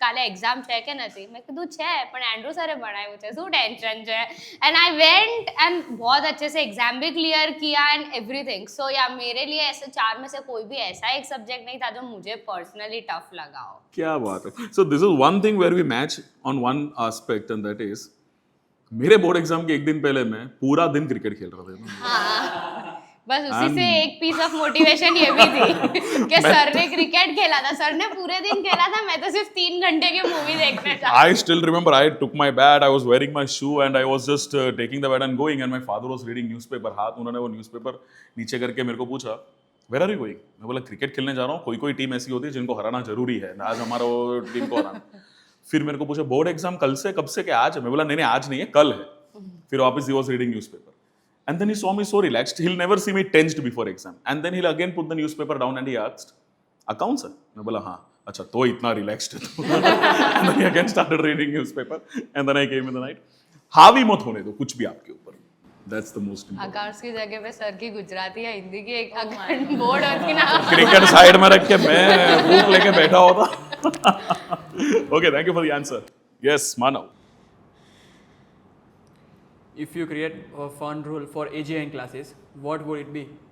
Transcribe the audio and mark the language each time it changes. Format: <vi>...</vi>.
<gu>काले एग्जाम છે કે નથી? मैं કીધું છે પણ એન્ડ્रू સરે ભણાવ્યું છે, શું ટેન્શન છે?</gu> <en>And I went and</en> <hi>बहुत अच्छे से एग्जाम भी क्लियर किया</hi> <en>and everything.</en> <hi>So या मेरे लिए ऐसे 4 में से कोई भी ऐसा एक सब्जेक्ट नहीं था जो मुझे पर्सनली टफ लगा हो। क्या बात है।</hi> <en>So this is one thing where we match on one aspect, and that is</en> <hi>मेरे बोर्ड एग्जाम के एक दिन पहले मैं पूरा दिन क्रिकेट खेल रहा था। बस उसी से एक पीस ऑफ मोटिवेशन ये भी थी कि सर ने क्रिकेट खेला था, सर ने पूरे दिन खेला था, मैं तो सिर्फ 3 घंटे की मूवी देखने था।</hi> <en>I still remember I took my bat, I was wearing my shoe and I was just taking the bat and going, and my father was reading newspaper.</en> <hi>हाथ उन्होंने वो न्यूज़पेपर नीचे करके मेरे को पूछा,</hi> <en>Where are you going?</en> <hi>मैं बोला क्रिकेट खेलने जा रहा हूँ। कोई टीम ऐसी होती है जिनको हराना जरूरी है, आज हमारा वो टीम को हराना। फिर मेरे को पूछा बोर्ड एग्जाम कल से, कब से? क्या आज है? मैं बोला नहीं आज नहीं है, कल है। फिर वापस he was reading newspaper</hi> <en>And then he saw me so relaxed. He'll never see me tensed before exam. And then he'll again put the newspaper down and he asked, accounts, sir?</en> <hi>मैं बोला हाँ. अच्छा तो इतना relaxed है तो.</hi> <en>And then he again started reading newspaper. And then I came in the night.</en> <hi>हावी मत होने दो कुछ भी आपके ऊपर.</hi> <en>That's the most important.</en> <hi>Accounts की जगह पे सर की गुजराती या हिंदी की एक अकाउंट बोर्ड होती ना. क्रिकेट साइड में रख के मैं बुक लेके बैठा होता.</hi> <en>Okay, thank you for the answer. Yes, Manav. If you create a fun rule for AGN classes, what would it be?</en>